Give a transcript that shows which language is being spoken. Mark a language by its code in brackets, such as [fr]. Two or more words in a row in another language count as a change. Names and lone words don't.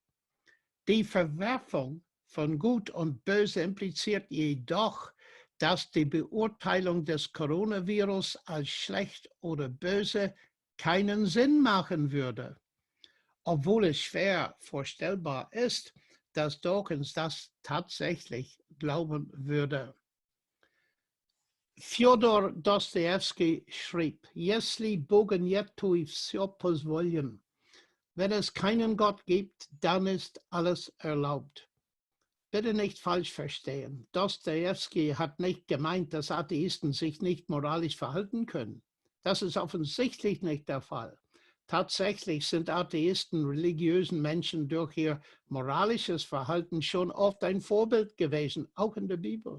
[de] Die Verwerfung von Gut und Böse impliziert jedoch, dass die Beurteilung des Coronavirus als schlecht oder böse keinen Sinn machen würde, obwohl es schwer vorstellbar ist, dass Dawkins das tatsächlich glauben würde. Fjodor Dostojewski schrieb, [ru] Если Бога нет, то и всё позволено. [de] Wenn es keinen Gott gibt, dann ist alles erlaubt. Bitte nicht falsch verstehen. Dostojewski hat nicht gemeint, dass Atheisten sich nicht moralisch verhalten können. Das ist offensichtlich nicht der Fall. Tatsächlich sind Atheisten religiösen Menschen durch ihr moralisches Verhalten schon oft ein Vorbild gewesen, auch in der Bibel.